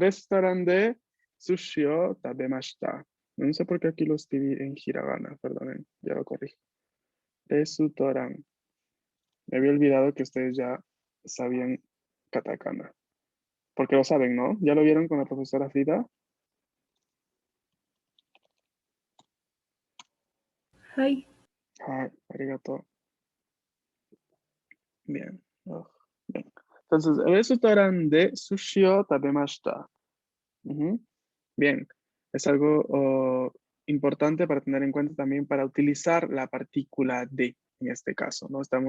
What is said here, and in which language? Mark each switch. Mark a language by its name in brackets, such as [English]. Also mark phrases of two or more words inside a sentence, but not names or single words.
[Spanish] Restaurante de [Japanese] 寿司を食べました. [Spanish] No sé por qué aquí lo escribí en hiragana, perdonen, ya lo corrijo. Restaurante. Me había olvidado que ustedes ya sabían katakana. Porque lo saben, ¿no? ¿Ya lo vieron con la profesora Frida? [Japanese] はい。はい。ありがとう. [Spanish] Bien. Bien. Entonces, restaurante de [Japanese] 寿司を食べました. [Spanish] Bien. Es algo importante para tener en cuenta también para utilizar la partícula de, en este caso, ¿no?